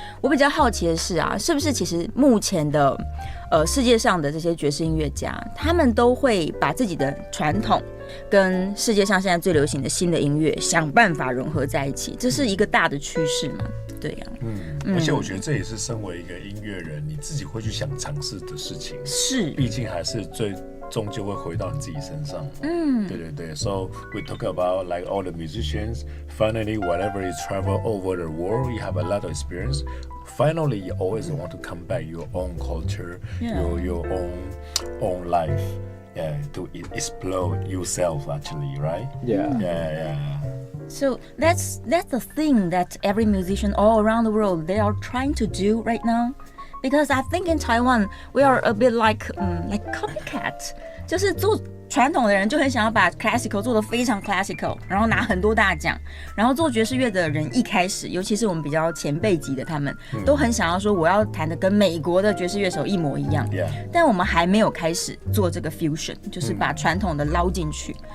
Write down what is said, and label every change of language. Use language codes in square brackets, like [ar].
[zh] 我比较好奇的是啊，是不是其实目前的世界上的这些爵士音乐家，他们都会把自己的传统跟世界上现在最流行的新的音乐想办法融合在一起，这是一个大的趋势嘛？对呀，而且我觉得这也是身为一个音乐人，你自己会去想尝试的事情。是，毕竟还是终究会回到你自己身上。对。 [en] So we talk about like all the musicians. Finally, whenever you travel over the world, you have a lot of experience. Finally, you always want to come back your own culture, your own life. Yeah, to explore yourself actually, right? Yeah. So that's the thing that every musician all around the world they are trying to do right now, because I think in Taiwan we are a bit like copycat， [zh] 就是做传统的人就很想要把 classical 做得非常 classical， 然后拿很多大奖，然后做爵士乐的人一开始，尤其是我们比较前辈级的，他们都很想要说我要弹的跟美国的爵士乐手一模一样，但我们还没有开始做这个 fusion， 就是把传统的捞进去。